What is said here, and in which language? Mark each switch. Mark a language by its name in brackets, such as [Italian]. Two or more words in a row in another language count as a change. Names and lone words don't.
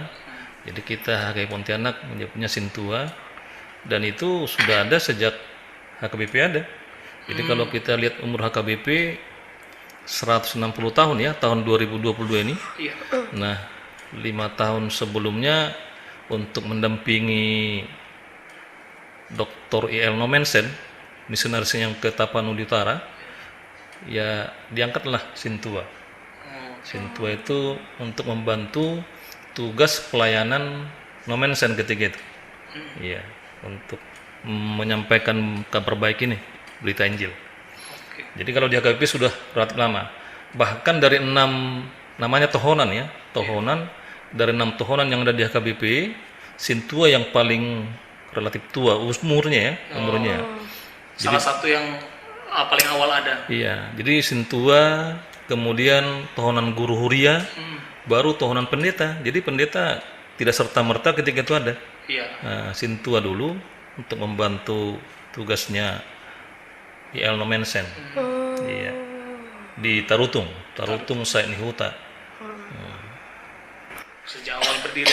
[Indonesian] Jadi kita HKI Pontianak menyebutnya Sintua dan itu sudah ada sejak HKBP ada. Jadi kalau kita lihat umur HKBP 160 tahun ya, tahun 2022 ini. Iya. Nah, 5 tahun sebelumnya untuk mendampingi Dr. I.L. Nomensen, misionaris yang ke Tapanuli Utara, ya diangkatlah Sintua. Sintua itu untuk membantu tugas pelayanan Nomensen ketika itu. Iya, untuk menyampaikan kabar baik ini, berita Injil. Jadi kalau di HKBP sudah relatif lama. Bahkan dari 6 namanya tohonan ya, tohonan dari 6 tohonan yang ada di HKBP, Sintua yang paling relatif tua umurnya ya, umurnya. Salah satu yang paling awal ada. Iya, jadi Sintua, kemudian tohonan guru Huria, baru tohonan pendeta. Jadi pendeta tidak serta-merta ketika itu ada. Iya. Nah, Sintua dulu untuk membantu tugasnya I.L. Nomensen. Iya. di Tarutung Said Nihuta. Sejak awal berdiri